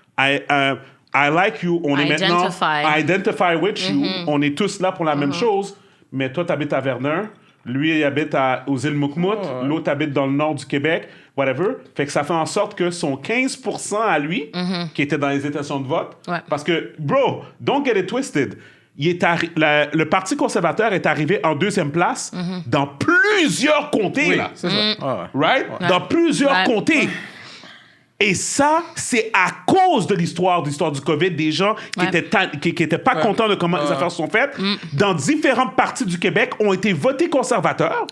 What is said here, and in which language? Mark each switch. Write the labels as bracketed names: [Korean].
[English] I like you. [French] On est maintenant... [English] I identify with you. [French] On est tous là pour la même chose. Mais toi, tu habites à Verdun. Lui, il habite aux îles Moukmout. L'autre habite dans le nord du Québec. [English] Whatever. [French] Fait que ça fait en sorte que son 15% à lui, qui était dans les intentions de vote... Ouais. Parce que, [English] bro, don't get it twisted. [French] Le Parti conservateur est arrivé en deuxième place dans plusieurs comtés, là. C'est ça. [English] Right? [French] Ouais. Dans plusieurs Ouais. comtés. Et ça, c'est à cause de l'histoire du COVID, des gens qui étaient pas contents de comment les affaires sont faites, dans différentes parties du Québec, ont été votés conservateurs,